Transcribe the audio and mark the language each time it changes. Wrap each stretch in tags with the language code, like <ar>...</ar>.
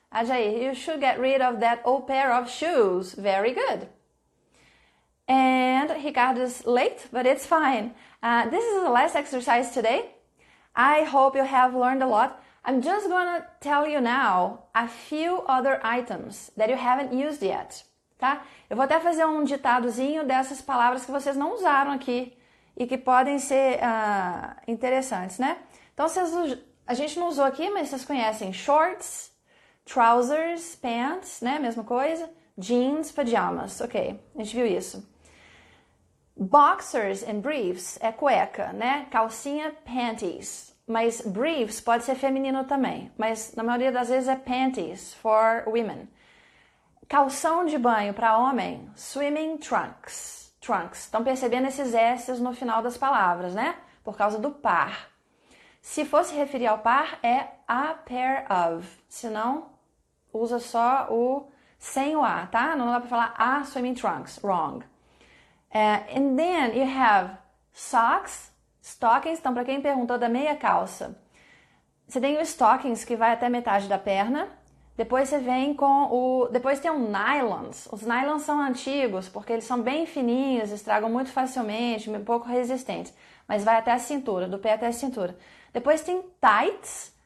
<en>Ajair, you should get rid of that old pair of shoes. Very good. And Ricardo's late, but it's fine. This is the last exercise today. I hope you have learned a lot. I'm just gonna tell you now a few other items that you haven't used yet, tá?</en> <pt>Eu vou até fazer um ditadozinho dessas palavras que vocês não usaram aqui e que podem ser interessantes, né? Então, a gente não usou aqui, mas vocês conhecem shorts, trousers, pants, né? Mesma coisa. Jeans, pajamas. Ok, a gente viu isso. Boxers and briefs é cueca, né? Calcinha, panties. Mas briefs pode ser feminino também, mas na maioria das vezes é</pt> <en>panties for women.</en> <pt>Calção de banho para homem, swimming trunks. Trunks. Estão percebendo esses S's no final das palavras, né? Por causa do par. Se fosse referir ao par, é a pair of. Se não, usa só o sem o a, tá? Não dá para falar a swimming trunks.</pt> <en>Wrong. And then you have socks, stockings.</en> <pt>Então, para quem perguntou da meia calça, você tem o stockings que vai até metade da perna. Depois você vem com depois tem o nylons. Os nylons são antigos porque eles são bem fininhos, estragam muito facilmente, um pouco resistentes. Mas vai até a cintura, do pé até a cintura. Depois tem tights.</pt>